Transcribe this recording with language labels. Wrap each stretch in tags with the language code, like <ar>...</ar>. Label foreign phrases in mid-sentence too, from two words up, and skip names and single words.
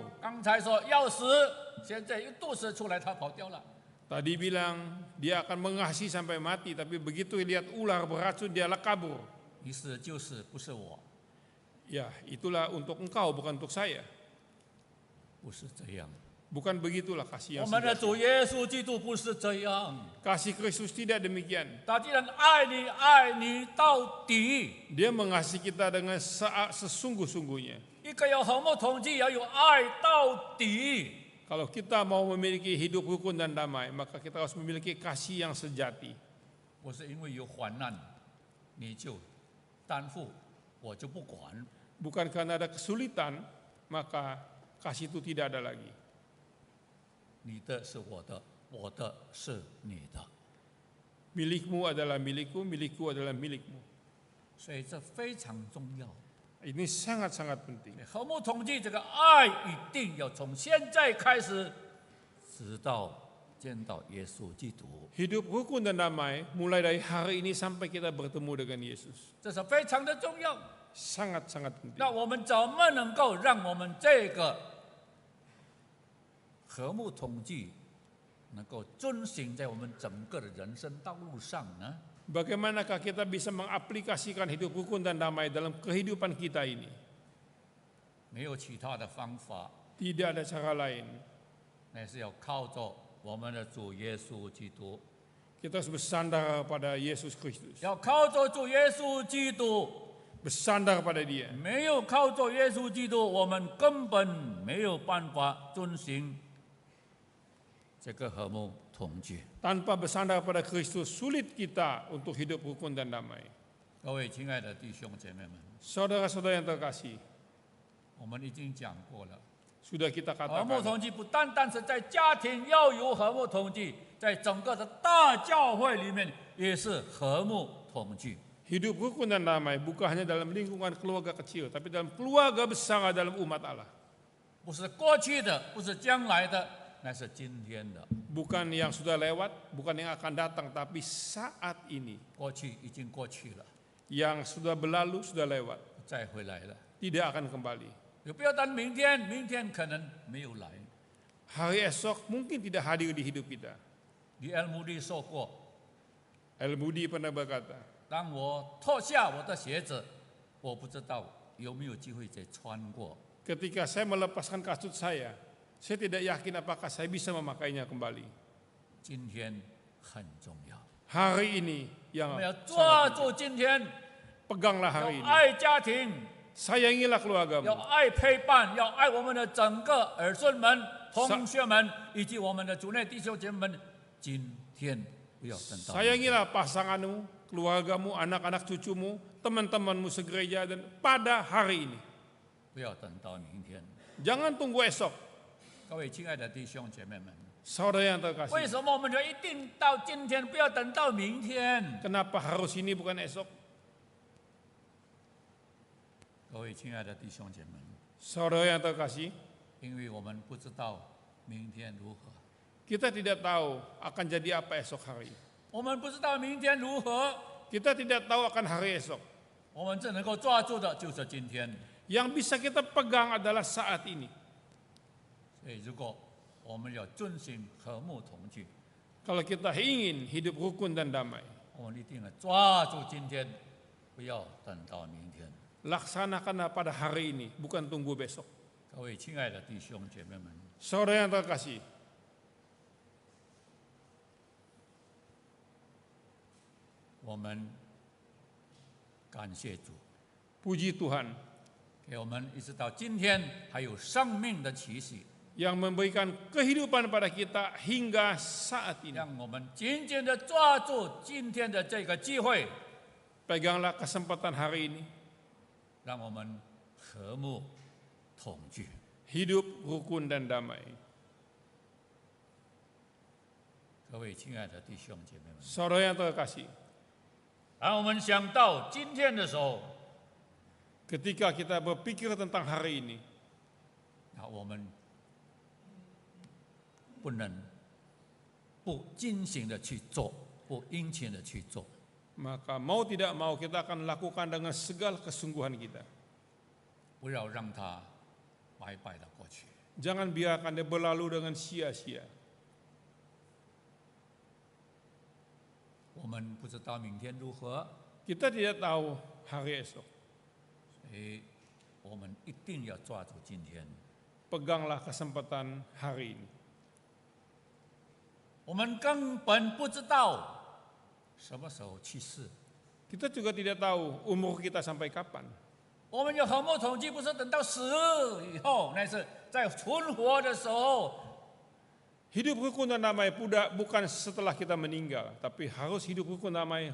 <zh>刚才说要死，现在一毒蛇出来，他跑掉了。</zh> <id>Tadi bilang dia akan mengasihi sampai mati, tapi begitu lihat ular beracun dia kabur.</id> <zh>你死就是不是我，</zh> <id>Ya, itulah untuk engkau, bukan untuk saya.</id> <zh>不是这样。</zh> <id>Bukan begitulah kasih</id> <zh>我</zh> <id>yang</id> <zh>们的</zh> <id>sejati.</id> <zh>主耶稣基督不是这样，</zh> <id>Kasih Kristus tidak demikian.</id> <zh>他既然爱你，爱你到底。</zh> <id>Dia mengasihi kita dengan sesungguh-sungguhnya.</id> <zh>一个要和睦同居，要有爱到底。</zh> <id>Kalau kita mau memiliki hidup rukun dan damai, maka kita harus memiliki kasih yang sejati.</id> <zh>不是因为有患难，你就担负，我就不管。</zh> <id>Bukan karena ada kesulitan, maka kasih itu tidak ada lagi.</id> <zh>你的是我的，我的是你的，</zh> <id>Milikmu adalah milikku, milikku adalah milikmu.</id> <zh>所以这非常重要。</zh> <id>Ini sangat-sangat penting.</id> <zh>和睦同居这个爱一定要从现在开始，直到见到耶稣基督，</zh> <id>Hidup rukun dan damai mulai dari hari ini sampai kita bertemu dengan Yesus.</id> <zh>这是非常的重要。</zh> <id>Sangat-sangat penting.</id> <zh>那我们怎么能够让我们这个和睦同居能够遵行在我们整个的人生道路上呢？</zh> <id>Bagaimanakah kita bisa mengaplikasikan hidup rukun dan damai dalam kehidupan kita ini?</id> <zh>没有其他的方法，</zh> <id>Tidak ada cara lain.</id> <zh>那是要靠着我们的主耶稣基督，</zh> <id>Kita harus bersandar pada Yesus Kristus.</id> <zh>要靠着主耶稣基督。</zh> <id>Bersandar pada Dia.</id> <zh>没有靠着耶稣基督，我们根本没有办法遵行这个和睦同居。</zh> <id>Tanpa bersandar pada Kristus, sulit kita untuk hidup rukun dan damai.</id> <zh>各位亲爱的弟兄姐妹们，</zh> <id>Saudara-saudara yang terkasih,</id> <zh>我们已经讲过了，</zh> <id>sudah kita</id> <zh>和睦</zh> <id>katakan,</id> <zh>同居不单单是在家庭要有和睦同居，在整个的大教会里面也是和睦同居。</zh> <id>Hidup rukun dan damai bukan hanya dalam lingkungan keluarga kecil, tapi dalam keluarga besar dalam umat Allah.</id> <zh>不是过去的，不是将来的，乃是今天的。</zh> <id>Bukan yang sudah lewat, bukan yang akan datang, tapi saat ini.</id> <zh>过去已经过去了，</zh> <id>Yang sudah berlalu, sudah lewat.</id> <zh>不再回来了。</zh> <id>Tidak akan kembali.</id> <zh>也不要等明天，明天可能没有来。</zh> <id>Hari esok mungkin tidak hadir di hidup kita.</id> <zh>李尔穆利说过</zh> <id>Al-Budi pernah berkata,：“</id> <zh>当我脱下我的鞋子，我不知道有没有机会再穿过。</zh> <id>ketika saya melepaskan kasut saya tidak yakin apakah saya bisa memakainya kembali.</id> <zh>今天很重要，</zh> <id>Hari ini</id> <zh>我</zh> <id>yang</id> <zh>们要抓</zh> <id>sangat</id> <zh>住今天，</zh> <id>peganglah</id> <zh>要</zh> <id>hari ini.</id> <zh>爱家庭，</zh> <id>Sayangilah keluargamu.</id> <zh>要爱陪伴，要爱我们的整个儿孙们、同学们以及我们的主内弟兄姐妹们。今天不要等到明天。</zh> <id>Sayangilah pasanganmu, keluargamu, anak-anak cucumu, teman-temanmu segereja dan pada hari ini.</id> <zh>不要等到明天。</zh> <id>Jangan tunggu esok.</id> <zh>各位亲爱的弟兄姐妹们，</zh> <id>Saudara yang</id> <zh>为</zh> <id>terkasih,</id> <zh>什么我们就一定到今天，不要等到明天？</zh> <id>kenapa harus ini bukan esok?</id> <zh>各位亲爱的弟兄姐妹们，</zh> <id>Saudara yang terkasih,</id> <zh>因为我们不知道明天如何，</zh> <id>kita tidak tahu akan jadi apa esok hari.</id> <zh>我们不知道明天如何，</zh> <id>Kita tidak tahu akan hari esok.</id> <zh>我们只能够抓住的就是今天。</zh> <id>Yang bisa kita pegang adalah saat ini.</id> <zh>所以，如果我们要遵循和睦同居，</zh> <id>Kalau kita ingin hidup rukun dan damai,</id> <zh>我们一定要抓住今天，不要等到明天。</zh> <id>laksanakanlah pada hari ini, bukan tunggu besok.</id> <zh>各位亲爱的弟兄姐妹们，</zh> <id>Saudara yang terkasih,</id> <zh>我们感谢主，</zh> <id>puji Tuhan</id> <zh>给我们一直到今天还有生命的气息，</zh> <id>yang memberikan kehidupan pada kita hingga saat ini.</id> <zh>让我们紧紧的抓住今天的这个机会，</zh> <id>Peganglah kesempatan hari ini,</id> <zh>让我们和睦同居。</zh> <id>hidup rukun dan damai.</id> <zh>各位亲爱的弟兄姐妹们，</zh> <id>Saudara yang terkasih,</id> <zh>当我们想到今天的时候，</zh> <id>ketika kita berpikir tentang hari ini,</id> <zh>那我们不能不精心的去做，不殷勤的去做。</zh> <id>maka mau tidak mau kita akan lakukan dengan segala kesungguhan kita.</id> <zh>不要让它白白的过去。</zh> <id>Jangan biarkan dia berlalu dengan sia-sia.</id> <zh>我们不知道明天如何，</zh> <id>Kita tidak tahu hari esok.</id> <zh>所以我们一定要抓住今天。</zh> <id>Peganglah kesempatan hari ini.</id> <zh>我们根本不知道什么时候去世，</zh> <id>Kita juga tidak tahu umur kita sampai kapan.</id> <zh>我们有和睦统计，不是等到死以后，那是在存活的时候。</zh> <id>Hidup rukun dan damai bukan setelah kita meninggal, tapi harus hidup rukun damai</id>